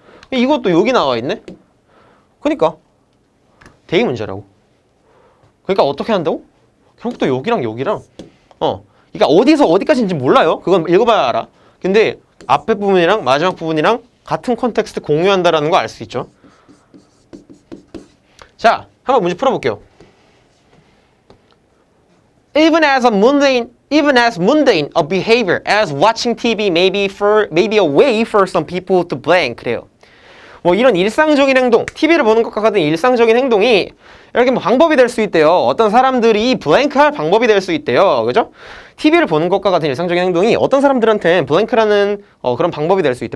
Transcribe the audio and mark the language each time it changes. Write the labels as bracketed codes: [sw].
[ko] 이것도 여기 나와 있네? 그러니까 대의 문제라고. 그러니까 어떻게 한다고? 결국 또 여기랑 여기랑 그러니까 어디서 어디까지인지 몰라요. 그건 읽어봐야 알아. 근데 앞에 부분이랑 마지막 부분이랑 같은 컨텍스트 공유한다라는 거 알 수 있죠. 자, 한번 문제 풀어볼게요. [en] Even as mundane a behavior as watching TV may be a way for some people to blank. [ko] 그래요. 뭐 이런 일상적인 행동, TV를 보는 것과 같은 일상적인 행동이 이렇게 뭐 방법이 될 수 있대요. 어떤 사람들이 블랭크할 방법이 될 수 있대요. 그죠? TV를 보는 것과 같은 일상적인 행동이 어떤 사람들한테는 블랭크라는 그런 방법이 될 수 있대.